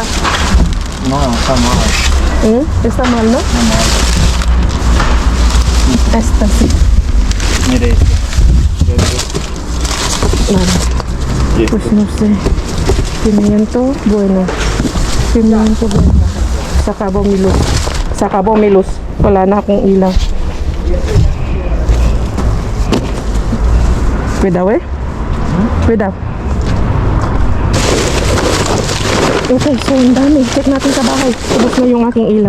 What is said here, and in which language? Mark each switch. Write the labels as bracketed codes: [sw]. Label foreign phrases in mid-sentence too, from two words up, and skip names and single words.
[es] No, está mal. Está mal, ¿no? Está mal. Esta sí. Mira este. Vale. Pues no sé. Pimiento bueno. Pimiento bueno. [tl] Saka bomilus. Wala na akong ilaw. Pwede eh? Pwede. Okay, so ang dami. Check natin sa bahay. Ubus na yung aking ilaw.